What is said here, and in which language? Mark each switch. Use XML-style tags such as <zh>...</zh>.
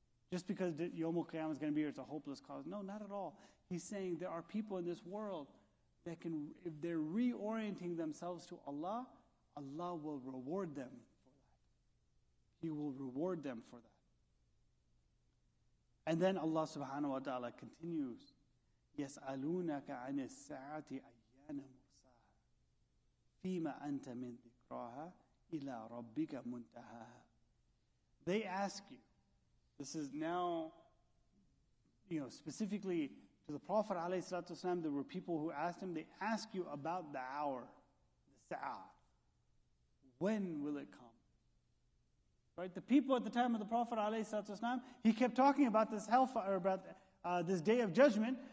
<en>Just because Yawm al-Qiyamah is going to be here, it's a hopeless cause. No, not at all. He's saying there are people in this world that can, if they're reorienting themselves to Allah, Allah will reward them for that. He will reward them for that. And then Allah subhanahu wa ta'ala continues,</en> <ar>يَسْأَلُونَكَ عَنِ السَّاعَةِ أَيَّانَ مُرْسَاهَا فِيمَ أَنْتَ مِنْ ذِكْرَاهَا إِلَىٰ رَبِّكَ مُنْتَهَاهَا.</ar> <en>They ask you, this is now, specifically to the Prophet ﷺ, there were people who asked him, they ask you about the hour, the sa'ah. When will it come? Right? The people at the time of the Prophet ﷺ, he kept talking about this hellfire, about this day of judgment.</en>